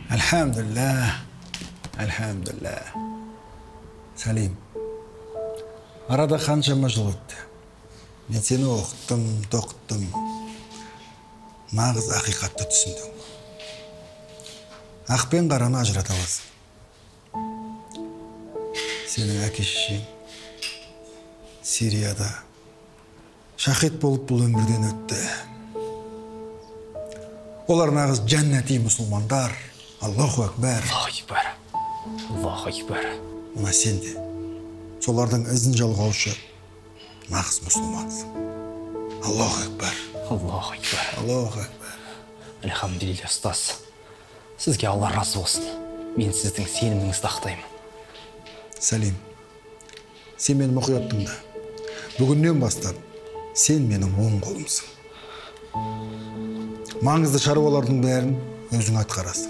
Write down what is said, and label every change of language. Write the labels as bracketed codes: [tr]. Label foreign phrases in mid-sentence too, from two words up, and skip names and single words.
[kk] Elhamdülillah. Salim. Arada qanchama jыл өтті. Мен сені оқыттым, тоқыттым. Нағыз ақиқатты түсіндім. Ақ пен қараны ажырата аласың. Сенің әке-шешең Сирияда шахид болып бұл өмірден өтті. Олар нағыз жәннати мұсылмандар. [ar] الله أكبر. الله أكبر. [kk] Мына сен де солардың ізін жалғаушы нағыз мұсылмансың. [ar] الله أكبر. الله أكبر. الله أكبر. [kk] Альхамдулилля, ұстаз. Сізге Алла разы болсын. Мен сіздің сеніміңізді ақтаймын. Салим, сен мені мұқият тыңда. Бүгіннен бастап сен менің оң қолымсың. Маңызды шаруалардың бәрін өзің атқарасың.